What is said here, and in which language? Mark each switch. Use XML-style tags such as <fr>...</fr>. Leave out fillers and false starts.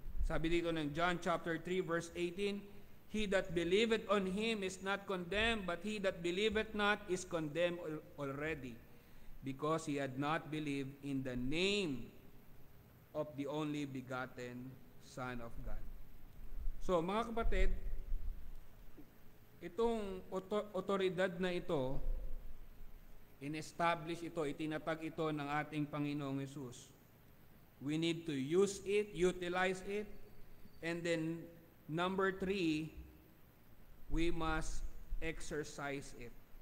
<tl>Sabi dito ng</tl> <en>John chapter 3 verse 18, He that believeth on Him is not condemned, but he that believeth not is condemned already, because he had not believed in the name of the only begotten Son of God.</en> <tl>So, mga kapatid, itong otoridad na ito, in-establish ito, itinatag ito ng ating Panginoong Hesus.</tl> <en>We need to use it, utilize it, and then number 3, we must exercise it.</en>